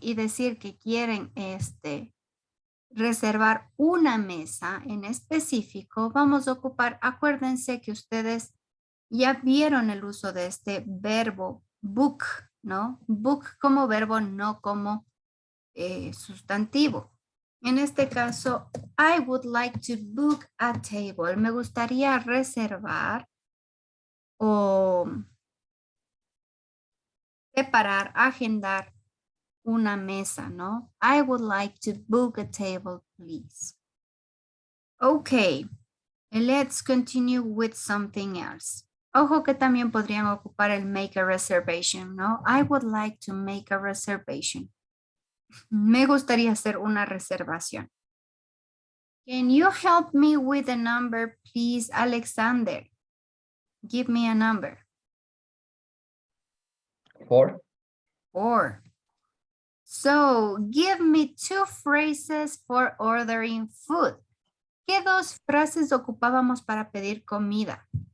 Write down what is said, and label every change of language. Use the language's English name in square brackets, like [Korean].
[Spanish] Y decir que quieren reservar una mesa en específico, vamos a ocupar, acuérdense que ustedes ya vieron el uso de este verbo book, ¿no? Book como verbo, no como sustantivo. En este caso, [English] I would like to book a table. [Spanish] Me gustaría reservar o preparar, agendar una mesa, ¿no? [English] I would like to book a table, please. Okay, let's continue with something else. [Spanish] Ojo que también podrían ocupar el [English] make a reservation, [Spanish] ¿no? [English] I would like to make a reservation. [Spanish] Me gustaría hacer una reservación. [English] Can you help me with a number, please, Alexander? Give me a number. 4. 4. So, give me 2 phrases for ordering food. [Spanish] ¿Qué 2 frases ocupábamos para pedir comida?